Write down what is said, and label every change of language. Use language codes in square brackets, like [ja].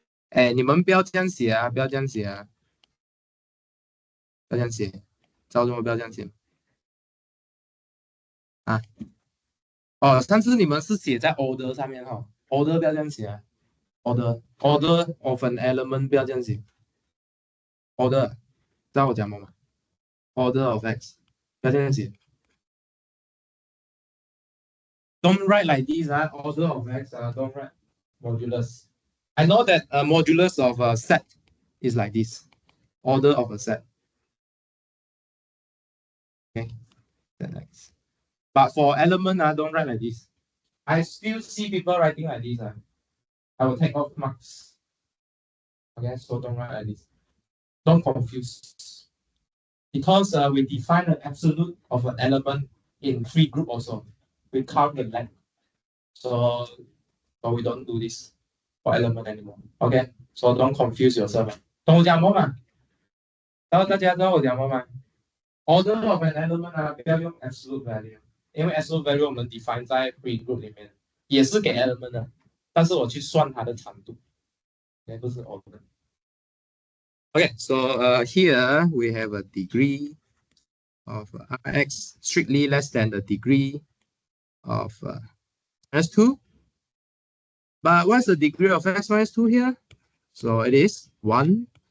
[zh] 哎，你们不要这样写啊，不要这样写啊，不要这样写，知道为什么不要这样写？啊？哦，上次你们是写在 order 上面哈 ，order 不要这样写啊 ，order of an element 不要这样写 ，order，知道我讲什么吗 ？order of x 不要这样写 ， [en] don't write like this [zh] 啊 ，order of x 啊 ， [en] don't write modulus。 I know that a modulus of a set is like this, order of a set. Okay, that next. But for element, don't write like this. I still see people writing like this. I will take off marks. Okay, so don't write like this. Don't confuse. Because we define the absolute of an element in 3 group also. We count the length. So we don't do this for element anymore. Okay, so don't confuse yourself. [zh] 懂我讲什么吗？然后大家知道我讲什么吗 ？Order of an element 不要用 absolute value， 因为 absolute value 我们 define 在 free group 里面，也是给 element 的，但是我去算它的长度，也不是 order。 [en] Okay, so here we have a degree of Rx strictly less than the degree of minus 2. But what's the degree of x minus 2 here? So it is 1.